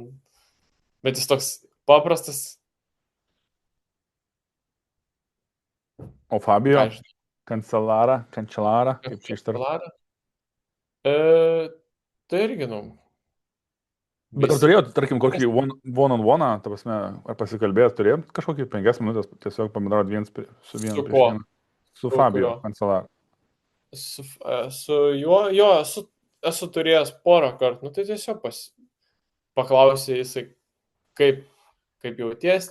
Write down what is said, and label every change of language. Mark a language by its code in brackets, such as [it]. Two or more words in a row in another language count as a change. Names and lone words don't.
[lt] Bet jis toks paprastas. O Fabio? Kancelara, kaip čia ištarti? Tai irgi, nu. Bet ar turėjot, tarkim, kokį [en] one-on-one, [lt] ta prasme, ar pasikalbėjot, turėjot kažkokį 5 minutės tiesiog pabendrauti vienas su vienu prieš vieną? Su Fabio Cancellara. Su juo, jo, esu turėjęs porą kartų, nu tai tiesiog paklausė jisai, kaip jauties,